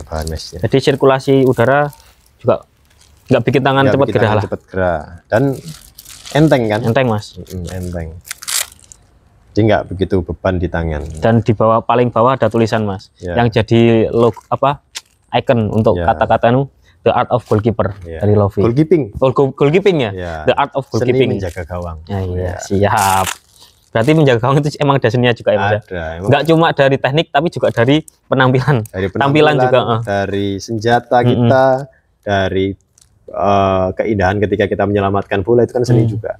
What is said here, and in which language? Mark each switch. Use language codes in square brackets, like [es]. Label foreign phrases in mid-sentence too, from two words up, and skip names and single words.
[id] Jadi sirkulasi udara juga nggak bikin tangan cepat gerah lah. Dan enteng kan? Enteng Mas. Enteng. Jadi nggak begitu beban di tangan. Dan di bawah, paling bawah ada tulisan Mas, yang jadi logo icon untuk kata-kata [en] The Art of Goalkeeper [id] dari Lovie. Goalkeeping ya? [en] The Art of Goalkeeping. [id] Seni menjaga gawang. Siap. Berarti menjaga gawang itu emang ada seninya juga ya Mas? Nggak cuma dari teknik tapi juga dari penampilan. Tampilan juga. Dari senjata kita, dari keindahan ketika kita menyelamatkan bola, itu kan seni juga.